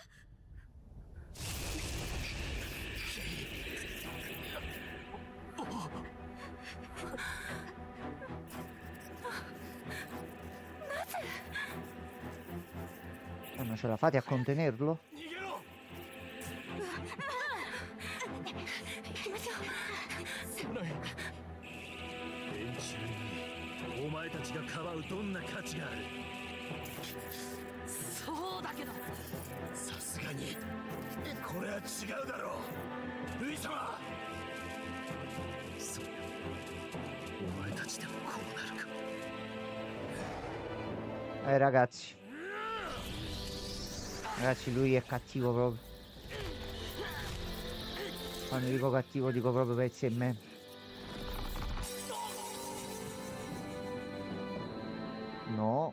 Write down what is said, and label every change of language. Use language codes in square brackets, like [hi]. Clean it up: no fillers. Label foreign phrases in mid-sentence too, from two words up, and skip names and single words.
[it] Ma ce la fate a contenerlo? [ja] 連中にお前たちがかばうどんな価値がある。そうだけどさすがにこれは違うだろう。ルイ様。そう。お前たちでもこうなるか。 [it] Ragazzi. Ragazzi, lui è cattivo proprio. Quando dico cattivo dico proprio pezzi e me. No.